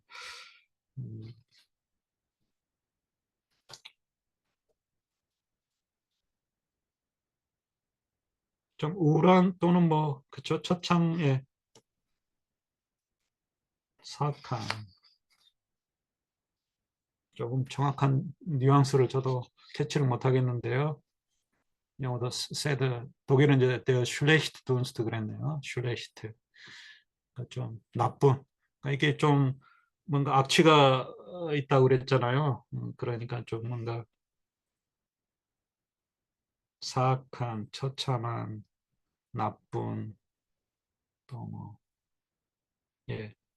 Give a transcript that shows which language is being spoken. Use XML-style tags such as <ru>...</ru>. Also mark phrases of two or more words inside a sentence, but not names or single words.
<ko>음, 좀 우울한 또는 뭐 그쵸 처참의 사악한 조금 정확한 뉘앙스를 저도 캐치를 못하겠는데요. 영어도 세드 독일은 이제</ko> <de>der schlechte Dunst</de> <ko>그랬네요. schlecht 그러니까 좀 나쁜 그러니까 이게 좀 뭔가 악취가 있다고 그랬잖아요. 그러니까 좀 뭔가 사악한 처참한 나쁜 또 뭐 예.</ko>